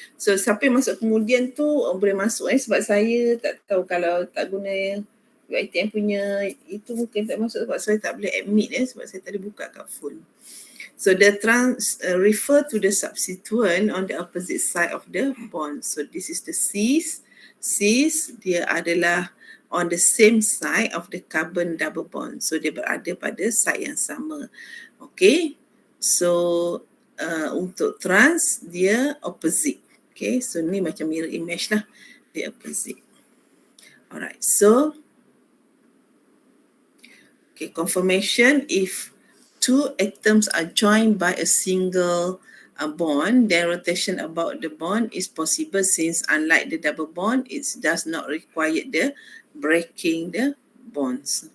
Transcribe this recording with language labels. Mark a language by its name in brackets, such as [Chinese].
[Malay] So siapa yang masuk kemudian tu boleh masuk sebab saya tak tahu kalau tak guna UiTM punya itu mungkin tak masuk sebab saya tak boleh admit sebab saya tadi buka kat phone. [English] So the trans refer to the substituent on the opposite side of the bond. So this is the cis. [Malay] Cis dia adalah [English] on the same side of the carbon double bond. [Malay] So dia berada pada side yang sama. Okay. So untuk trans dia opposite. Okay. So ni macam mirror image lah. Dia opposite. Alright. [English] So okay, conformation, if two atoms are joined by a single bond, then rotation about the bond is possible since unlike the double bond, it does not require the breaking the bonds.